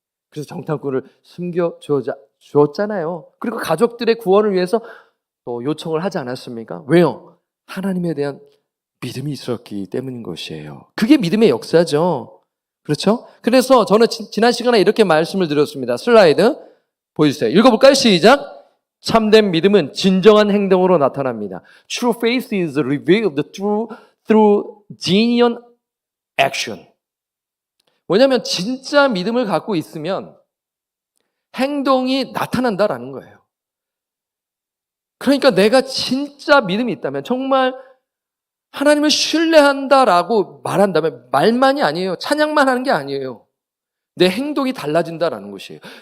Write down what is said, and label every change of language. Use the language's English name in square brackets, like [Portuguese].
[Korean] 그래서 정탐꾼을 숨겨주었잖아요. 그리고 가족들의 구원을 위해서 또 요청을 하지 않았습니까? 왜요? 하나님에 대한 믿음이 있었기 때문인 것이에요. 그게 믿음의 역사죠. 그렇죠? 그래서 저는 지난 시간에 이렇게 말씀을 드렸습니다. 슬라이드 보여주세요. 읽어볼까요? 시작! 참된 믿음은 진정한 행동으로 나타납니다. [English] True faith is revealed through genuine action. [Korean] 뭐냐면 진짜 믿음을 갖고 있으면 행동이 나타난다라는 거예요. 그러니까 내가 진짜 믿음이 있다면, 정말 하나님을 신뢰한다라고 말한다면 말만이 아니에요. 찬양만 하는 게 아니에요. 내 행동이 달라진다라는 것이에요.